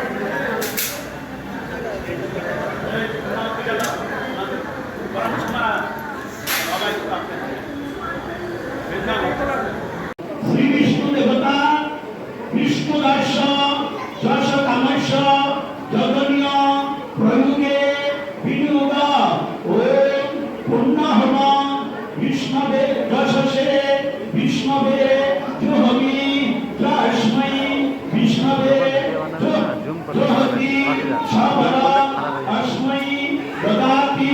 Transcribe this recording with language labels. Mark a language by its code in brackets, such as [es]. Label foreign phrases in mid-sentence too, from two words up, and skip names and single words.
[sa] श्री विष्णु देवता विष्णु दास যশ কামস্য জগনীয় প্রয়োগে বিনিয়োগ। ওম পুণ্যহম বিষ্ণবে যশসে বিষ্ণবে জোহমি যস্मै विष्णवे जोहति सबल अस्मै ददाति